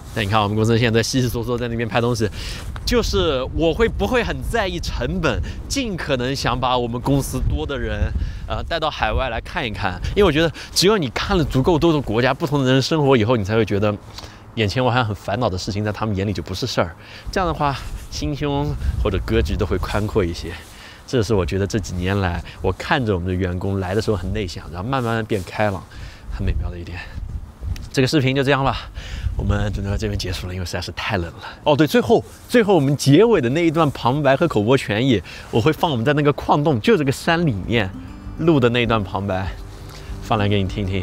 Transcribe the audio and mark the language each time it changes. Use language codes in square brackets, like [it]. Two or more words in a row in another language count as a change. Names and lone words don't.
[zh] 但你看我們公司現在稀稀嗦嗦在那邊拍東西，就是我不會很在意成本，盡可能想把我們公司多的人帶到海外來看一看。因為我覺得只有你看了足夠多的國家、不同的人生活以後，你才會覺得眼前我還很煩惱的事情，在他們眼裡就不是事兒。這樣的話，心胸或者格局都會寬闊一些。這是我覺得這幾年來，我看着我們的員工來的時候很內向，然後慢慢變開朗，很美妙的一點。這個視頻就這樣了，我們就到這邊結束了，因為實在是太冷了。哦，對，最後我們結尾的那一段旁白和口播全頁，我會放我們在那個礦洞，就這個山裡面錄的那一段旁白，放來給你聽聽。